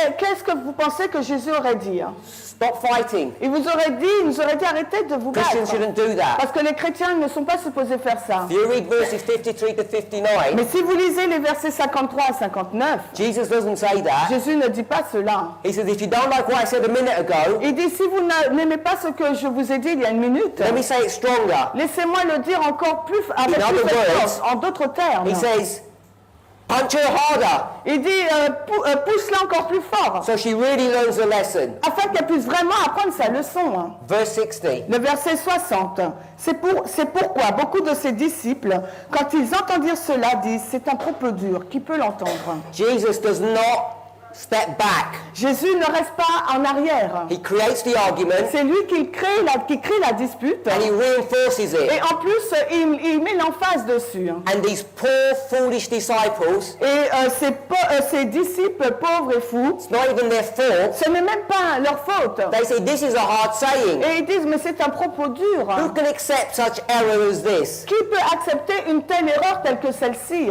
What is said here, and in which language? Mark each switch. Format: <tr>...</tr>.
<fr>qu'est-ce que vous pensez que Jésus aurait dit?</fr> <en>Stop fighting.</en> <fr>Il nous aurait dit arrêtez de vous</fr> <en>Christians</en> <fr>battre.</fr> <en>shouldn't do that.</en> <fr>Parce que les chrétiens ne sont pas supposés faire ça.</fr> <en>If you read verses 53 to 59,</en> <fr>Mais si vous lisez les versets 53 à 59,</fr> <en>Jesus doesn't say that.</en> <fr>Jésus ne dit pas cela.</fr> <en>He says, if you don't like what I said a minute ago,</en> <fr>Il dit, si vous n'aimez pas ce que je vous ai dit il y a une minute,</fr> <en>let me say it stronger.</en> <fr>laissez-moi le dire encore plus, avec</fr> <en>In</en> <fr>plus</fr> <en>other</en> <fr>de</fr> <en>words,</en> <fr>force, en d'autres termes.</fr> <en>He says, punch her harder,</en> <fr>Il dit, pousse-la encore plus fort,</fr> <en>so she really learns the lesson.</en> <fr>afin qu'elle puisse vraiment apprendre sa leçon.</fr> <en>Verse 60.</en> <fr>Le verset 60, c'est pourquoi beaucoup de ses disciples, quand ils entendirent cela, disent, c'est un propos dur, qui peut l'entendre?</fr> <en>Jesus does not step back.</en> <fr>Jésus ne reste pas en arrière.</fr> <en>He creates the argument</en> <fr>C'est lui qui crée la dispute.</fr> <en>and he reinforces it.</en> <fr>Et en plus, il met l'emphase dessus.</fr> <en>And these poor, foolish disciples,</en> <fr>Et ces disciples pauvres et fous,</fr> <en>it's not even their fault.</en> <fr>ce n'est même pas leur faute.</fr> <en>They say, this is a hard saying.</en> <fr>Et ils disent, mais c'est un propos dur.</fr> <en>Who can accept such error as this?</en> <fr>Qui peut accepter une telle erreur telle que celle-ci?</fr>